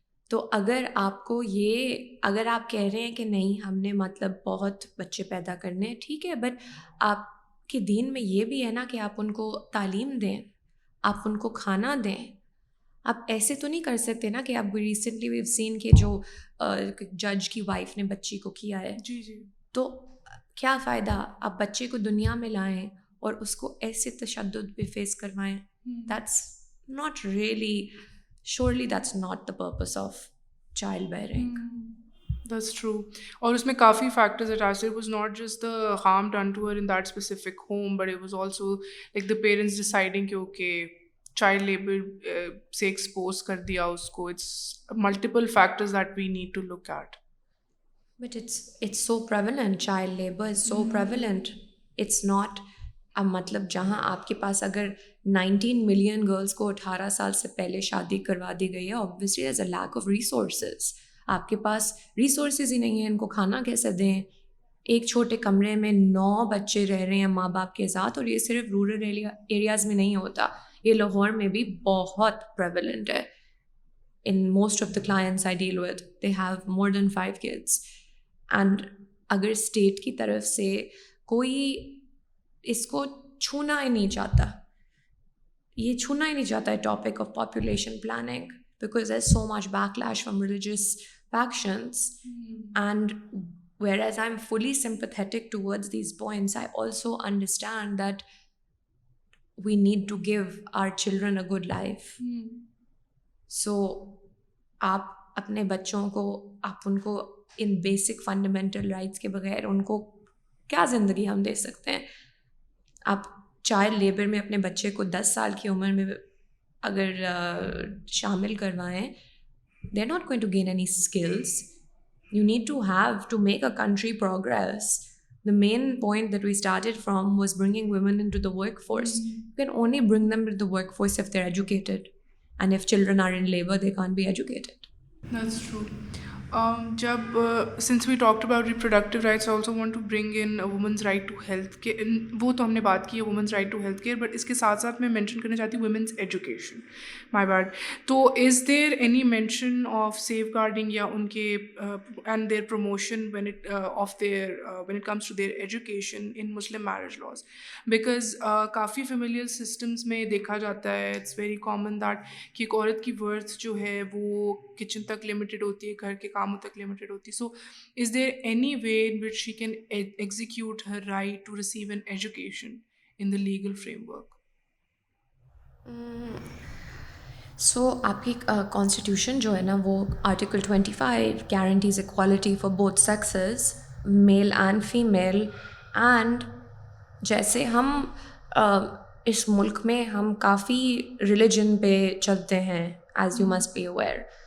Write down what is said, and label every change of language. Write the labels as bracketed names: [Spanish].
[Urdu] تو اگر آپ کہہ رہے ہیں کہ نہیں ہم نے مطلب بہت بچے پیدا کرنے، ٹھیک ہے، بٹ آپ کے دین میں یہ بھی ہے نا کہ آپ ان کو تعلیم دیں، آپ ان کو کھانا دیں. آپ ایسے تو نہیں کر سکتے نا کہ آپ [English] recently we've seen [Urdu] کہ جو جج کی وائف نے بچی کو کیا ہے. جی جی. تو کیا فائدہ آپ بچے کو دنیا میں لائیں اور اس کو ایسے تشدد پہ فیس کروائیں. [English] That's not really surely that's not the purpose of child bearing. That's true. [Urdu] اور اس میں کافی فیکٹرز اٹیچ تھے. [English] It was not just the harm done to her in that specific home, but it was also like the parents deciding کہ okay child labor سے expose [Urdu] کر دیا اس کو. [English] It's multiple factors that we need to look at. But it's so prevalent. Child labor is so prevalent. It's not [Urdu] مطلب جہاں آپ کے پاس اگر 19 ملین گرلس کو 18 سال سے پہلے شادی کروا دی گئی ہے، [English] obviously there's a lack of resources. [Urdu] آپ کے پاس ریسورسز ہی نہیں ہیں، ان کو کھانا کیسے دیں. ایک چھوٹے کمرے میں 9 بچے رہ رہے ہیں ماں باپ کے ساتھ، اور یہ صرف رورل ایریاز میں نہیں ہوتا، یہ لاہور میں بھی بہت پریولنٹ ہے. [English] In most of the clients I deal with, they have more than 5 kids. [Urdu] And اگر اسٹیٹ کی طرف سے کوئی اس کو چھونا ہی نہیں چاہتا، یہ چھونا ہی نہیں چاہتا ہے topic of population planning [English] because there's so much backlash from religious factions. And whereas I'm fully sympathetic towards these points, I also understand that we need to give our children a good life. [Urdu] So آپ اپنے بچوں کو آپ ان کو ان basic fundamental rights کے بغیر ان کو کیا زندگی ہم دے سکتے ہیں؟ آپ چائلڈ لیبر میں اپنے بچے کو 10 سال کی عمر میں اگر شامل کروائیں, [English] They are not going to gain any skills. You need to have to make a country progress. The main point that we started from was bringing women into the workforce. You can only bring them into the workforce if they're educated. And if children are in labor, they can't be educated. That's true. جب since we talked about reproductive rights, I also want to bring in a woman's right to health care. [Urdu] وہ تو ہم نے بات کی ہے [English] women's right to health care, but [Urdu] اس کے ساتھ ساتھ میں mention کرنا چاہتی ہوں women's education. [English] My bad. تو is there any mention of safeguarding [Urdu] یا ان کے [English] and their promotion when it comes to their education in Muslim marriage laws? [Urdu] Because coffee familial systems میں دیکھا جاتا ہے, [English] it's very common that [Urdu] کہ ایک عورت کی ورتھ جو ہے وہ کچن تک لمیٹڈ ہوتی ہے, گھر کے کاموں تک لمیٹڈ ہوتی ہے. [English] So is there any way in which she can execute her right to receive an education in the legal framework? So [Urdu] آپ کی کانسٹیٹیوشن جو ہے نا وہ [English] Article 25 guarantees equality for both sexes, male and female. [Urdu] And جیسے ہم اس ملک میں ہم کافی ریلیجن پہ چلتے ہیں, [English] As you must be aware.